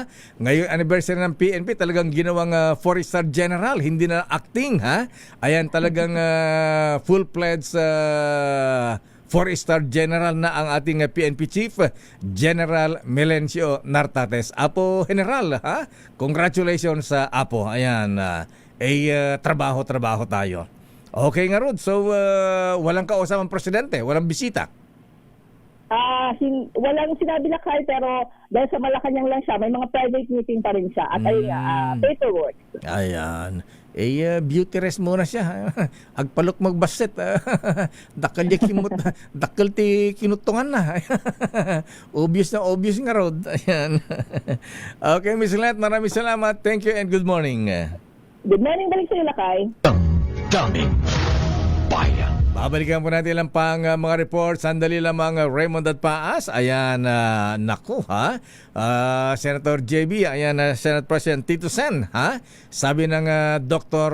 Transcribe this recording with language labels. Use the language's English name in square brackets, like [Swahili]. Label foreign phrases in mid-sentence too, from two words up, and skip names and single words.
[Filipino] Ngayon anniversary ng PNP talagang ginawang [English] 4-star general, [Filipino] hindi na acting ha. Ayan talagang [English] full-fledged 4-star general [Filipino] na ang ating PNP Chief General Melencio Nartates. Apo General ha. Congratulations sa Apo. Ayan trabaho tayo. Okay nga Rod. So walang kausap ang presidente, walang bisita. Walang sinabi na Lakay, pero dahil sa Malacanang lang siya, may mga [English] private meeting [Filipino] pa rin siya at paperwork. Ayan. [English] Beauty rest [Filipino] muna siya. [Iloko] Agpalok magbaset. Dakal ti kinutungan na. [Filipino] Obvious nga Rod. Ayan. Okay, Miss Let, maraming salamat. [English] Thank you and good morning. Good morning, [Filipino] balik sa'yo Lakay. Damdamin Bayan. Babalikan po natin lang pang mga reports. Sandali lamang Raymond at Paas. Ayan, naku ha. Senator JB, ayan, Senate President Tito Sen, ha? Sabi ng Dr.